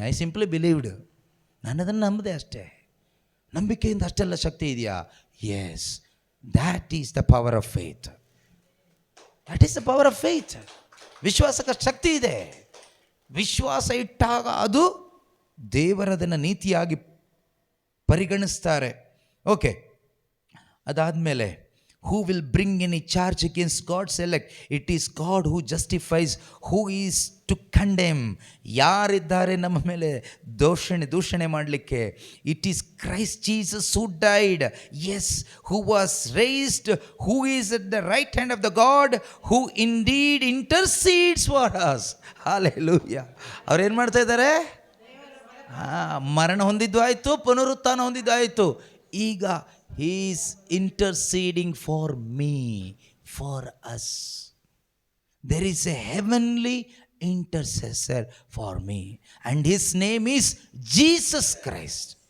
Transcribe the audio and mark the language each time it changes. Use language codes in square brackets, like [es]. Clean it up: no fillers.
[en] I simply believed. [kn] ನಾನು ಅದನ್ನು ನಂಬಿದೆ ಅಷ್ಟೇ. ನಂಬಿಕೆಯಿಂದ ಅಷ್ಟೆಲ್ಲ ಶಕ್ತಿ ಇದೆಯಾ? [en] Yes, that is the power of faith. That is the power of faith. [kn] ವಿಶ್ವಾಸಕ್ಕೆ ಶಕ್ತಿ ಇದೆ. ವಿಶ್ವಾಸ ಇಟ್ಟಾಗ ಅದು ದೇವರದನ್ನು ನೀತಿಯಾಗಿ ಪರಿಗಣಿಸ್ತಾರೆ. [en] okay, [kn] ಅದಾದಮೇಲೆ [en] who will bring any charge against God's elect? It is God who justifies. Who is to condemn? [kn] ಯಾರಿದ್ದಾರೆ ನಮ್ಮ ಮೇಲೆ ದೂಷಣೆ ಮಾಡಲಿಕ್ಕೆ? [en] It is Christ Jesus who died, yes, who was raised, who is at the right hand of the God, who indeed intercedes for us. Hallelujah. [kn] ಅವ್ರು ಏನು ಮಾಡ್ತಾ ಇದ್ದಾರೆ? ಮರಣ ಹೊಂದಿದ್ದು ಆಯಿತು, ಪುನರುತ್ಥಾನ ಹೊಂದಿದ್ದು ಆಯಿತು. ಈಗ [en] he is interceding for me, for us. There is a heavenly intercessor for me and his name is Jesus Christ.